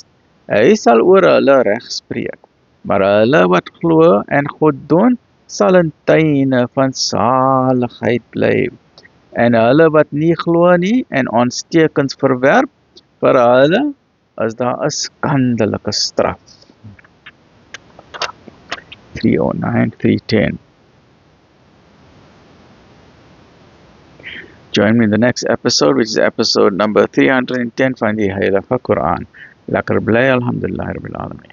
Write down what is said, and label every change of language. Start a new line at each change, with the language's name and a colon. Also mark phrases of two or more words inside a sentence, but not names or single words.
Afrikaans: Hy sal oor hulle regspreek, maar hulle wat glo en goed doen, sal in tuine van saligheid bly. En hulle wat nie glo nie en ons tekens verwerp, vir hulle is daar 'n skandelike straf. 309, 310.
English: Join me in the next episode, which is episode number 310
Afrikaans: van die Heilige Quran. Lekker bly,
Arabic: الحمد لله، رب العالمين.